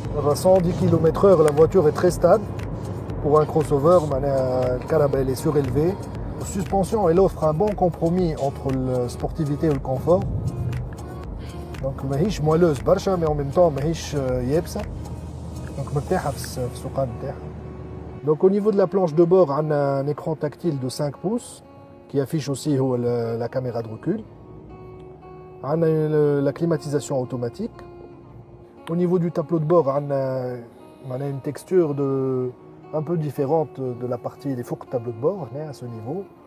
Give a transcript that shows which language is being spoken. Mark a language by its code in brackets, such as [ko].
[fr] À 110 km/h, la voiture est très stable. Pour un crossover, le calibre est surélevé. La suspension, elle offre un bon compromis entre la sportivité et le confort. Donc, [ar] ماهيش [fr] moelleuse [ar] برشا, [fr] mais en même temps, [ar] ماهيش يابسة. Donc, مرتاحة في السوقان نتاعها. [fr] Donc, au niveau de la planche de bord, on a un écran tactile de 5 pouces qui affiche aussi la caméra de recul. On a la climatisation automatique. Au niveau du tableau de bord, on a une texture un peu différente de la partie des faux tableau de bord à ce niveau.